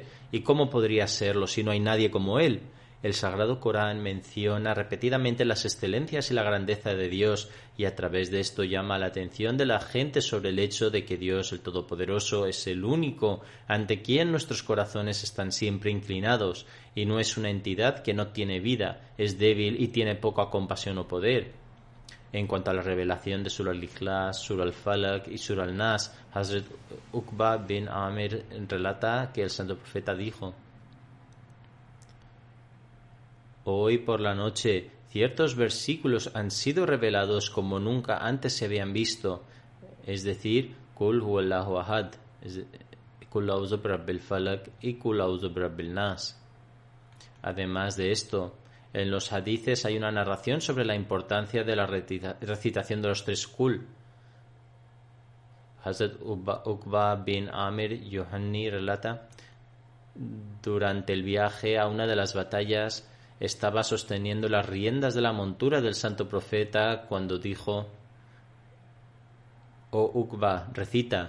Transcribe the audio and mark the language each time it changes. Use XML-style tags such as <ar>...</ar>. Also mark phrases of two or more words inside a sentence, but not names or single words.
<es>¿Y cómo podría serlo si no hay nadie como Él? El Sagrado Corán menciona repetidamente las excelencias y la grandeza de Dios y a través de esto llama la atención de la gente sobre el hecho de que Dios el Todopoderoso es el único ante quien nuestros corazones están siempre inclinados y no es una entidad que no tiene vida, es débil y tiene poca compasión o poder. En cuanto a la revelación de Surah Al-Ikhlas, Surah Al-Falaq y Surah Al-Nas, Hazrat Uqba bin Amir relata que el santo profeta dijo: hoy por la noche ciertos versículos han sido revelados como nunca antes se habían visto, es decir,</es> <ar>قل هو الله أحد، قل أعوذ برب الفلق وقل أعوذ برب الناس.</ar> <es>Además de esto, en los hadices hay una narración sobre la importancia de la recitación de los tres Qul. Hazrat Uqba bin Amir Yohanni relata: durante el viaje a una de las batallas estaba sosteniendo las riendas de la montura del santo profeta cuando dijo: oh Uqba, recita.</es>